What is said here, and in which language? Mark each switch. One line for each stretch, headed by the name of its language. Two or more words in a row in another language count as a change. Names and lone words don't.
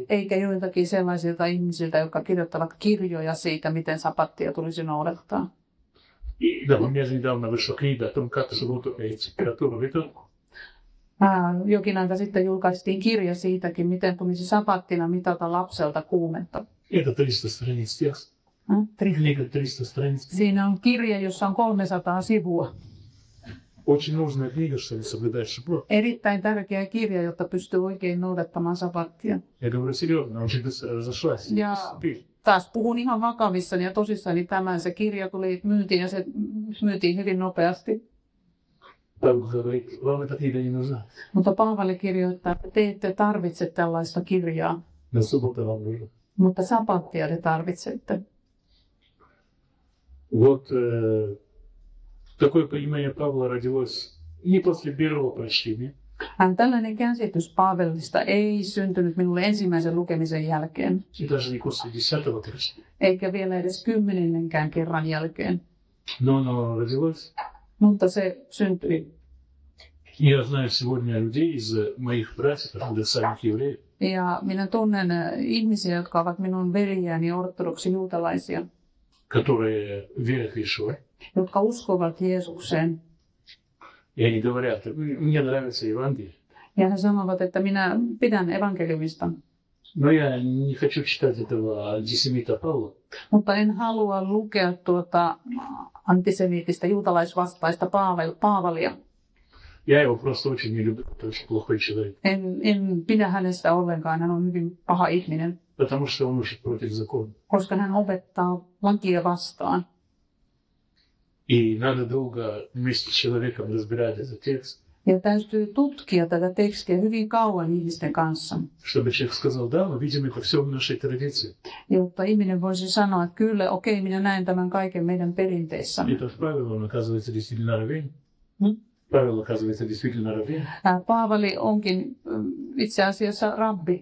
Finnish: Eikä joitakin sellaisilta ihmisiltä, jotka kirjoittavat kirjoja siitä, miten sapattia tulisi noudattaa.
Russian: И да, у меня же недавно вышла книга о том, как субботу и температуру ведут.
Finnish: Jokin aika sitten julkaistiin kirja siitäkin, miten tulisi sapattina mitata lapselta kuumetta.
Russian: Это 300 страниц текста. Книга 300 страниц.
Finnish: Siinä on kirja, jossa on 300 sivua.
Russian: Очень нужная книга, чтобы соблюдать субботу.
Finnish: Erittäin tärkeä kirja, jotta pystyy oikein noudattamaan sapattia.
Russian: Я говорю серьезно, очень разошлась.
Finnish: Ja taas puhun ihan vakavissani ja tosissani tämän. Se kirja tuli myyntiin ja se myytiin hyvin nopeasti.
Russian: Павел говорит, вам эта книга не нужна.
Finnish: Mutta Paavali kirjoittaa, että te ette tarvitse tällaista kirjaa,
Russian: Но суббота вам нужна.
Finnish: mutta sapattia te tarvitsette.
Russian: Вот такое понимание Павла родилось не после первого прочтения.
Finnish: Tällainen käsitys Paavelista ei syntynyt minulle ensimmäisen lukemisen jälkeen,
Russian: И даже не после 10-го прочтения.
Finnish: eikä vielä edes 10. kerran jälkeen,
Russian: Но оно родилось.
Finnish: mutta se syntyi.
Russian: Я знаю сегодня людей из моих братьев, которые самих евреев,
Finnish: Ja minä tunnen ihmisiä, jotka ovat minun veljiäni ortodoksijuutalaisia,
Russian: которые верят в Иешуа.
Finnish: jotka uskovat Jeesukseen.
Russian: И они говорят, мне нравится Евангелие,
Finnish: Ja he sanovat, että minä pidän evankeliumista,
Russian: но я не хочу читать этого антисемита Павла.
Finnish: mutta en halua lukea tuota antisemiitistä juutalaisvastaista Paavalia.
Russian: Я его просто очень не люблю, это очень плохой человек.
Finnish: En pidä hänestä ollenkaan, hän on hyvin paha ihminen.
Russian: Потому что он учит против закона.
Finnish: koska hän opettaa lakia vastaan.
Russian: И надо долго вместе с человеком разбирать этот текст,
Finnish: Ja täytyy tutkia tätä tekstiä hyvin kauan ihmisten kanssa,
Russian: чтобы человек сказал, да, мы видим это все в нашей традиции.
Finnish: jotta ihminen voisi sanoa, että kyllä, okei, minä näen tämän kaiken meidän perinteissämme.
Russian: Этот Павел, он оказывается действительно раввин. Павел оказывается действительно раввин.
Finnish: Paavali onkin itse asiassa rabbi.